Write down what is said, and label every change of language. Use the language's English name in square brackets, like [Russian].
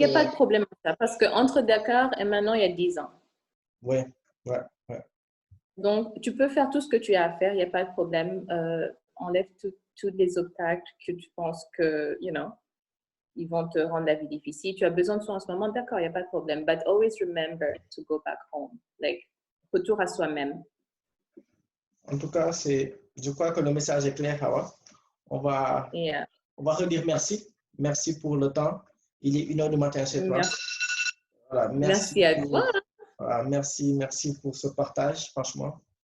[French] il n'y a pas de problème avec ça, parce qu'entre Dakar et maintenant, il y a 10 ans. Ouais. Donc, tu peux faire tout ce que tu as à faire, il n'y a pas de problème. Enlève tous les obstacles que tu penses que, you know, ils vont te rendre la vie difficile. Tu as besoin de soi en ce moment, d'accord, il n'y a pas de problème. [English] But always remember to go back home. [French] Like, retour à soi-même. En tout cas, je crois que le message est clair, Hawa. On va redire merci. Merci pour le temps. Il est 1h du matin chez toi. Voilà, merci à toi. Voilà, merci pour ce partage, franchement.